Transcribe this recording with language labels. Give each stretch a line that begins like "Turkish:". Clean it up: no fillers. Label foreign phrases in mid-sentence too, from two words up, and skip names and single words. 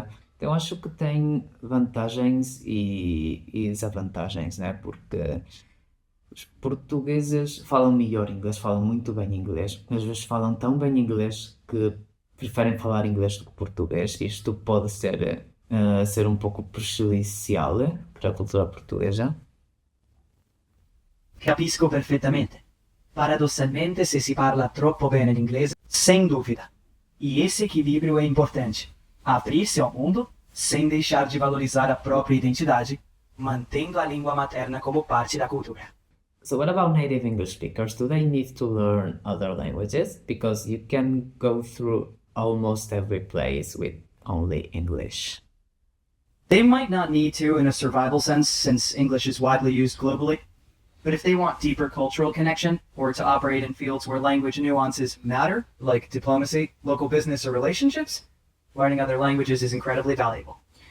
Portuguese: Então, eu acho que tem vantagens e desvantagens, né? Porque os portugueses falam melhor inglês, falam muito bem inglês, mas às vezes falam tão bem inglês que preferem falar inglês do que português. Isto pode ser um pouco prejudicial para a cultura portuguesa.
Italian: Capisco perfettamente. Paradossalmente, se si parla troppo bene l'inglese,
Portuguese: sem dúvida. E esse equilíbrio é importante. Abrir-se ao mundo, sem deixar de valorizar a própria identidade, mantendo a língua materna como parte da cultura.
English: So what about native English speakers? Do they need to learn other languages? Because you can go through almost every place with only English. They might not need to in a survival sense, since English is widely used globally. But if they want deeper cultural connection, or to operate in fields where language nuances matter, like diplomacy, local business, or relationships, learning other languages is incredibly valuable.